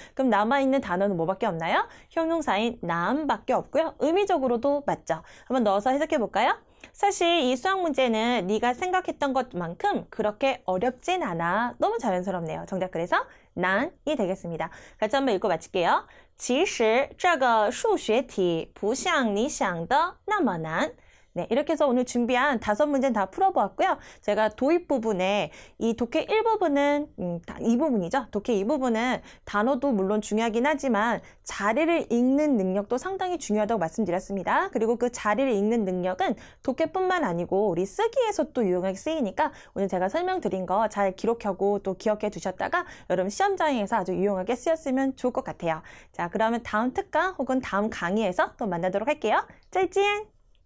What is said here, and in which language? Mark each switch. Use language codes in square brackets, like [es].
[ko] 그럼 남아있는 단어는 뭐밖에 없나요? 형용사인 남밖에 없고요. 의미적으로도 맞죠. 한번 넣어서 해석해 볼까요? 사실 이 수학 문제는 네가 생각했던 것만큼 그렇게 어렵진 않아. 너무 자연스럽네요. 정답 그래서 난이 되겠습니다. 같이 한번 읽고 마칠게요. [zh] 其实这个数学题不像你想的那么难. [ko] 네, 이렇게 해서 오늘 준비한 5문제는 다 풀어보았고요. 제가 도입 부분에 이 독해 1부분은 이 부분이죠. 독해 2부분은 단어도 물론 중요하긴 하지만 자리를 읽는 능력도 상당히 중요하다고 말씀드렸습니다. 그리고 그 자리를 읽는 능력은 독해뿐만 아니고 우리 쓰기에서 또 유용하게 쓰이니까 오늘 제가 설명드린 거 잘 기록하고 또 기억해 두셨다가 여러분 시험장에서 아주 유용하게 쓰였으면 좋을 것 같아요. 자, 그러면 다음 특강 혹은 다음 강의에서 또 만나도록 할게요. 再见!